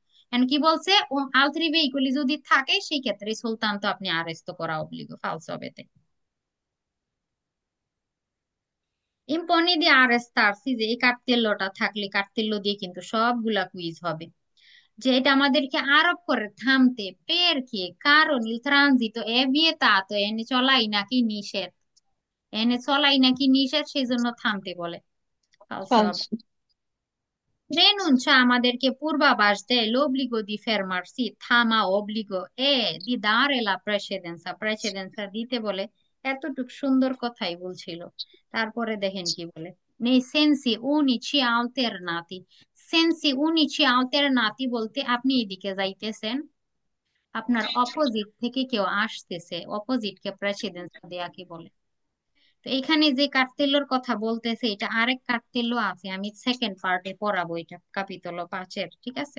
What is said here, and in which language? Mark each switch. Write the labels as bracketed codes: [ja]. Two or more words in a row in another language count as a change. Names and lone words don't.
[bn] এন্ড কি বলছে, [it] o altri veicoli [bn] যদি থাকে সেই ক্ষেত্রে সুলতান্ত আপনি আরেস্ট করা অবলিগো, ফালস হবে। [it] impone di arrestarsi, [bn] যে এই কার্তেল্যটা থাকলে, কার্তেল্য দিয়ে কিন্তু সবগুলা কুইজ হবে, যে এটা আমাদেরকে আরোপ করে থামতে, পেরকে কারণ [it] il transito è vietato, [bn] এনে চলাই নাকি নিষেধ, এনে চলাই নাকি নিষেধ, সেই জন্য থামতে বলে, ফালসো হবে। ফালসো। রেনুncia আমাদেরকে পূর্বাভাস দেয়, [it] l'obbligo di fermarsi, থামা অব্লিগো, di dare la precedenza, precedenza [bn] দিতে বলে। এতটুক সুন্দর কথাই বলছিল, তারপরে দেখেন কি বলে, [it] nei sensi unici alternati, sensi unici alternati [bn] বলতে আপনি এদিকে যাইতেছেন, আপনার অপোজিট থেকে কেউ আসতেছে, অপোজিট কে প্রেসিডেন্স দেয়া কি বলে। তো এখানে যে কার্তেল্যর কথা বলতেছে, এটা আরেক কার্তেল্য আছে, আমি সেকেন্ড পার্টে পড়াবো, এটা কাপিতল 5-এর, ঠিক আছে?